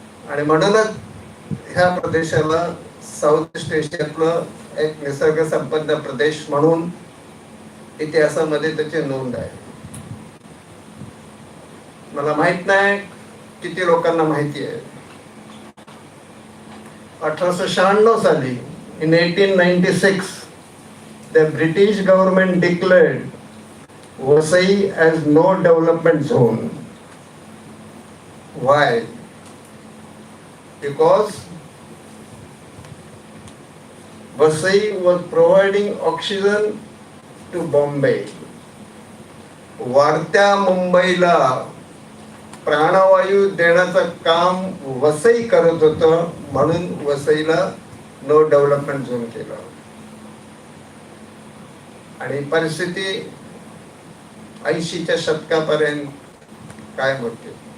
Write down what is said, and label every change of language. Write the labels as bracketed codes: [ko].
[mr] आणि म्हणूनच ह्या प्रदेशाला साऊथ ईस्ट एशियातलं एक निसर्ग संपन्न प्रदेश म्हणून इतिहासामध्ये त्याची नोंद आहे. मला माहित नाही किती लोकांना माहिती आहे. 1896 साली [en] in 1896 the British government declared Vasai as no development zone. Why? Because Vasai was providing oxygen to Bombay. [mr] वाढत्या मुंबईला प्राणवायू देण्याचं काम वसई करत होतं, म्हणून वसईला नो डेव्हलपमेंट झोन केलं. आणि परिस्थिती 80च्या शतकापर्यंत काय होते.